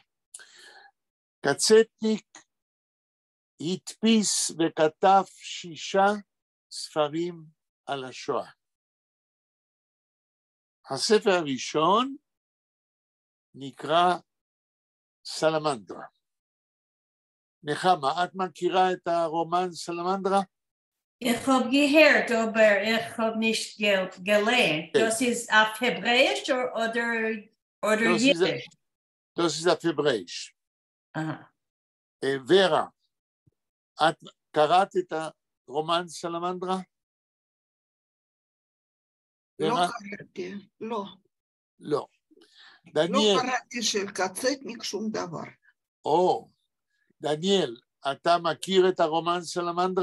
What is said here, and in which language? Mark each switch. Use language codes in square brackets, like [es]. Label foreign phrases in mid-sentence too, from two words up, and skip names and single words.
[he] קצטניק הדפיס וכתב 6 ספרים על השואה. הספר הראשון נקרא סלמנדרה. נחמה, את מכירה את הרומן סלמנדרה? [de] Ich habe gehört, aber ich habe nicht gelernt. Das ist auf Hebräisch oder Jiddisch? Das ist auf Hebräisch. [he] ורה, את קראת את הרומן סלמנדרה? לא קראתי, לא. לא. לא דניאל. קראתי של קצטניק שום דבר. דניאל, אתה מכיר את הרומן סלמנדרה?